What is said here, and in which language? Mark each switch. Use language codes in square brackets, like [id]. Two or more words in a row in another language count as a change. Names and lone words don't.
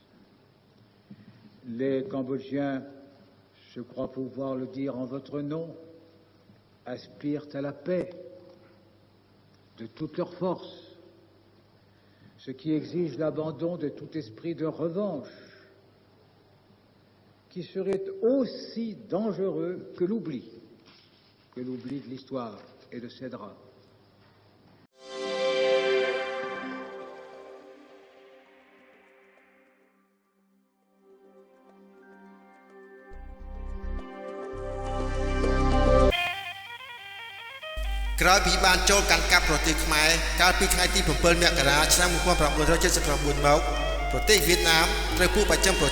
[fr] Les Cambodgiens, je crois pouvoir le dire en votre nom, aspirent à la paix de toutes leurs forces, ce qui exige l'abandon de tout esprit de revanche, qui serait aussi dangereux que l'oubli de l'histoire et de ses drames. [km] ក្រោយពីបានចូលកាន់កាប់ប្រទេសខ្មែរកាលពីថ្ងៃទី7មករាឆ្នាំ1979មកប្រទេសវៀតណាមត្រូវពួកប្រចាំប្រ